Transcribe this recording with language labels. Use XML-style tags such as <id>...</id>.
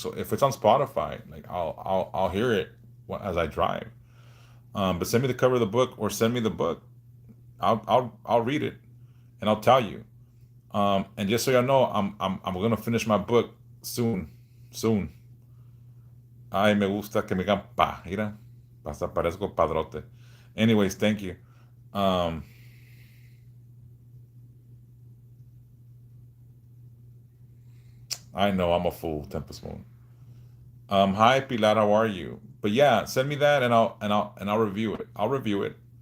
<en>So if it's on Spotify, like I'll hear it as I drive. But send me the cover of the book, or send me the book. I'll read it, and I'll tell you. And just so y'all know, I'm gonna finish my book soon. Soon.</en> <es>Ay, me gusta que me digan pa. Mira, hasta parezco padrote.</es> <en>Anyways, thank you. Um, I know I'm a fool, Tempest Moon. Hi Pilar, how are you? But yeah, send me that, and I'll review it. I'll review it.</en>